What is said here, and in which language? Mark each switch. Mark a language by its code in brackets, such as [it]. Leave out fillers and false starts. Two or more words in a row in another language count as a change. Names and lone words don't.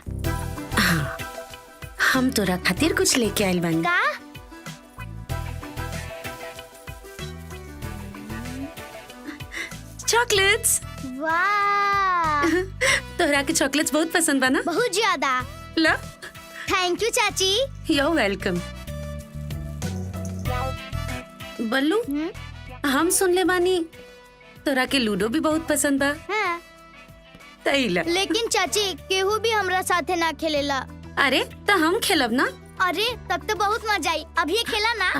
[bho] हाँ, हम तोरा खातिर कुछ लेके आइल बानी। का? चॉकलेट्स। वाह, तोरा के चॉकलेट्स बहुत पसंद बा ना? बहुत ज्यादा। ला। [en] thank you [bho] चाची। [en] You're welcome। [bho] बल्लू, हम सुन ले बानी तोरा के लूडो भी बहुत पसंद बा। हाँ। तैला। लेकिन चाची केहू भी हमरा साथे ना खेलेला। अरे तो हम खेलब ना? अरे तब तो बहुत मजा आई, अभी खेला ना।